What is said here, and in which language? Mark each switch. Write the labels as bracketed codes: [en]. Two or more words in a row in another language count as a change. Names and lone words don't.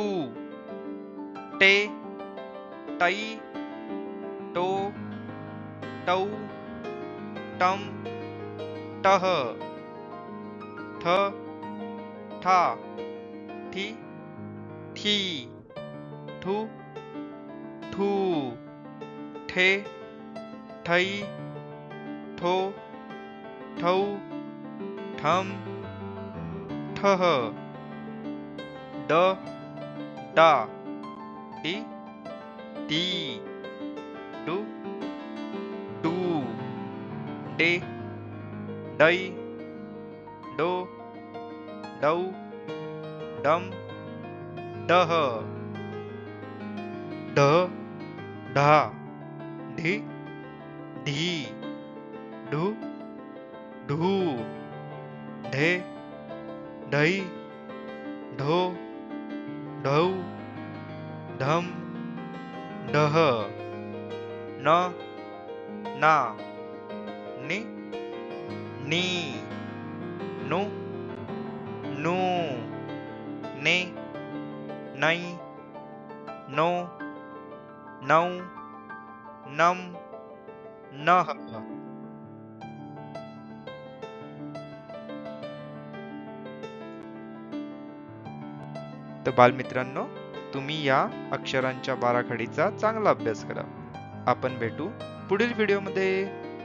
[mr] टे, टै, टो, टौ, टम, टह, ठ, ठा, ठी, थी, ठू, ठू, ठे, ठै, ठो, ठौ, ठम, ठह, ड, डा, डी, डी, डू, डू, डे, डै, डो, डौ, डम, डह, ढ, ढा, ढी, ढी, ढू, ढू, ढे, ढै, ढो, ढौ, ढम, ढह, न, ना, नि, नी, नु, नू, ने, नै, नो, नौ, नम, नह. तर बालमित्रांनो, तुम्ही या अक्षरांच्या बाराखडीचा चांगला अभ्यास करा. आपण भेटू पुढील व्हिडिओमध्ये.